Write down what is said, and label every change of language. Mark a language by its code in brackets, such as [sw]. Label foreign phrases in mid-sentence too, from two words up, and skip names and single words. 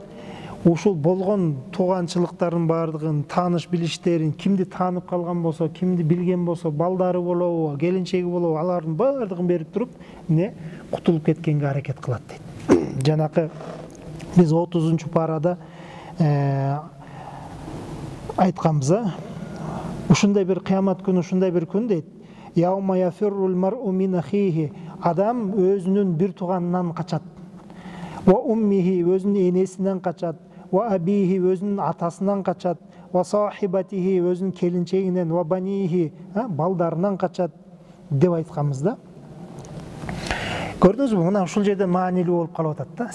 [ky] Ушул болгон тууганчылыктардын баардыгын, тааныш билиштерин, кимди таанып калган болсо, кимди билген болсо, балдары болобу, келинчеги болобу, алардын баардыгын берип туруп, кутулуп кеткенге аракет кылат дейт. Жанакы биз 30-парада айтканбыз, ушундай бир кыямат күнү, ушундай бир күн дейт. [ar] يوم يفر المرء من أخيه, [ky] адам өзүнүн бир тууганынан качат. [ar] وأمه, [ky] өзүнүн энесинен качат. [ar] وأبيه, [ky] өзүнүн атасынан качат. [ar] وصاحبته, [ky] өзүнүн келинчегинен, [ar] وبنيه, [ky] балдарынан качат деп айтканбыз да. Көрдүңүзбү, мына ушул жерде маанилүү болуп калып атат да.